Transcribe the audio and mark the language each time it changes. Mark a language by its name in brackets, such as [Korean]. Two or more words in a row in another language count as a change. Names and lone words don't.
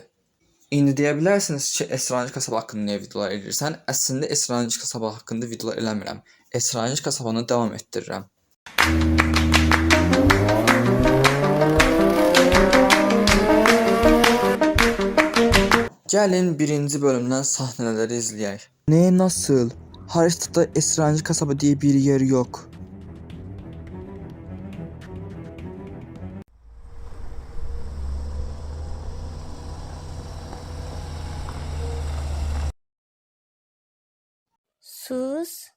[Azerbaijani] İndi deyə bilərsiniz ki, Esrarengil Kasaba haqqında niyə videolar edirsən? Əslində Esrarengil Kasaba haqqında videolar eləmirəm. Esrarengil Kasabanı davam etdirirəm. Gəlin birinci bölümdən səhnələri izləyək. [Turkish] Ne, nasıl? Haritada Esrarengil Kasaba diye bir yer yok. Sus.